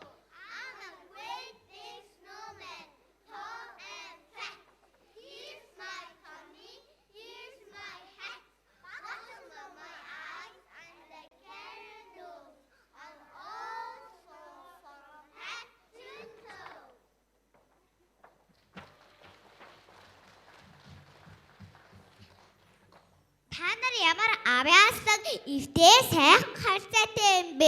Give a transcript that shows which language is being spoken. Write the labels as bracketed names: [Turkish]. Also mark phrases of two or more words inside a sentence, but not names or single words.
[English] I'm a great big snowman, tall and fat. Here's my tummy, here's my hat. Buttons on my eyes and a carrot nose. I'm all snow from head to toe. [Mongolian] Та нар ямар авьяаслаг эвдээ сайхан харьцаатай юм бэ?